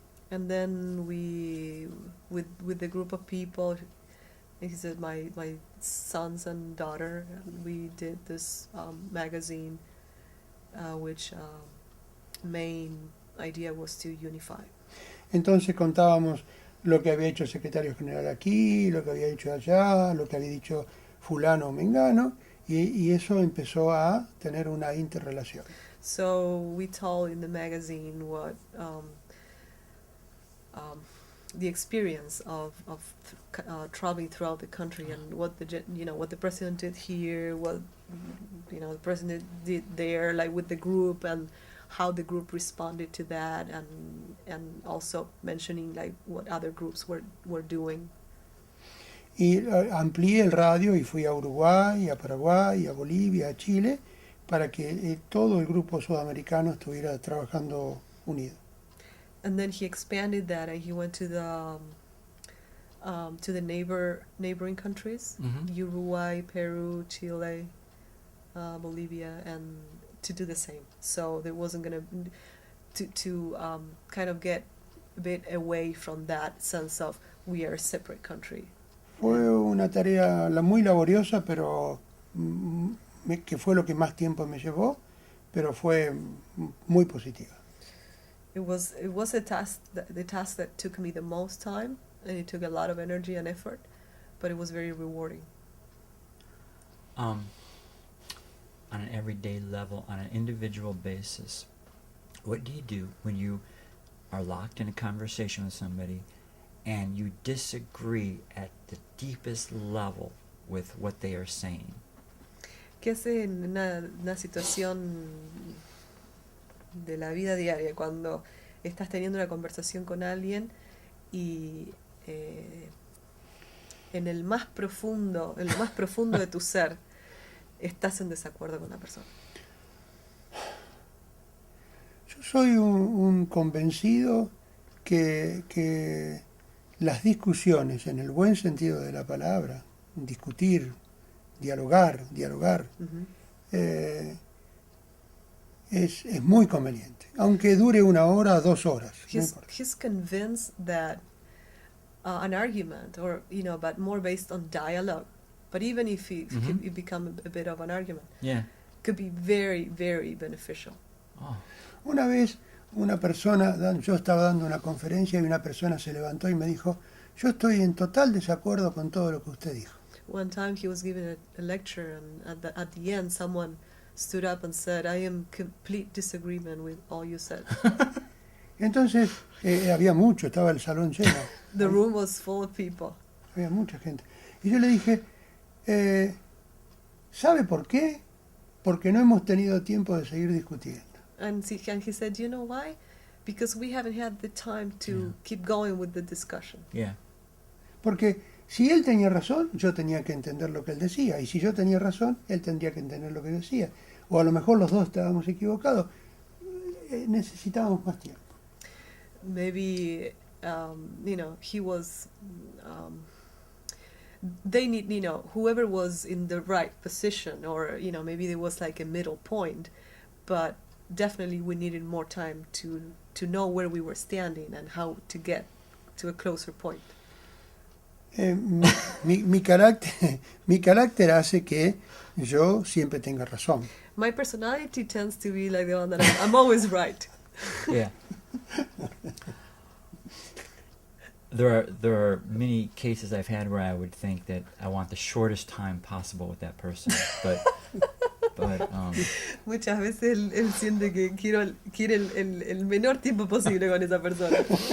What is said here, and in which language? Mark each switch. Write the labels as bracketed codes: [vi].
[en] And then we, with the group of people, he said my sons and daughter, we did this magazine, which main idea was to unify. [es] Entonces contábamos lo que había hecho el secretario general aquí, lo que había hecho allá, lo que había dicho fulano o mengano, y eso empezó a tener una interrelación. [en] So we told in the magazine what the experience of traveling throughout the country and what what the president did here, what the president did there, like with the group, and how the group responded to that, and also mentioning like what other groups were doing. [es] Y amplié el radio y fui a Uruguay, a Paraguay, a Bolivia, a Chile, para que todo el grupo sudamericano estuviera trabajando unido. [en] And then he expanded that, and he went to the neighboring countries, Mm-hmm. Uruguay, Peru, Chile, Bolivia, and to do the same. So there wasn't gonna to kind of get a bit away from that sense of we are a separate country. [es] Fue una tarea muy laboriosa, pero que fue lo que más tiempo me llevó, pero fue muy positiva. [en] It was the task that took me the most time, and it took a lot of energy and effort, but it was very rewarding. On an everyday level, on an individual basis, what do you do when you are locked in a conversation with somebody and you disagree at the deepest level with what they are saying? [es] ¿Qué hace en una situación de la vida diaria cuando estás teniendo una conversación con alguien y en lo más profundo de tu ser estás en desacuerdo con la persona? Yo soy un convencido que las discusiones, en el buen sentido de la palabra, discutir, dialogar, Mhm. eh, es muy conveniente. Aunque dure 1 hora, 2 horas, no importa. [en] He's convinced that an argument, or but more based on dialogue, but even if Mhm. it become a bit of an argument, Yeah. could be very, very beneficial. Oh. [es] Una vez una persona, yo estaba dando una conferencia y una persona se levantó y me dijo, yo estoy en total desacuerdo con todo lo que usted dijo. [en] One time he was giving a lecture, and at the end, someone stood up and said, "I am complete disagreement with all you said." [es] Entonces había mucho, estaba el salón lleno, [en] The room was full of people. [es] había mucha gente. Y yo le dije, ¿sabe por qué? Porque no hemos tenido tiempo de seguir discutiendo. [en] And he said, "You know why? Because we haven't had the time to Yeah. keep going with the discussion." Yeah. [es] Porque si él tenía razón, yo tenía que entender lo que él decía. Y si yo tenía razón, él tendría que entender lo que decía. O a lo mejor los dos estábamos equivocados. Necesitábamos más tiempo. [en] Maybe he was. They need, whoever was in the right position, or maybe there was like a middle point, but definitely we needed more time to know where we were standing and how to get to a closer point. [es] Mi carácter hace que yo siempre tenga razón. [en] My personality tends to be like the one that I'm always right. Yeah. There are many cases I've had where I would think that I want the shortest time possible with that person, but [es] Muchas veces él siente que quiere el menor tiempo posible con esa persona.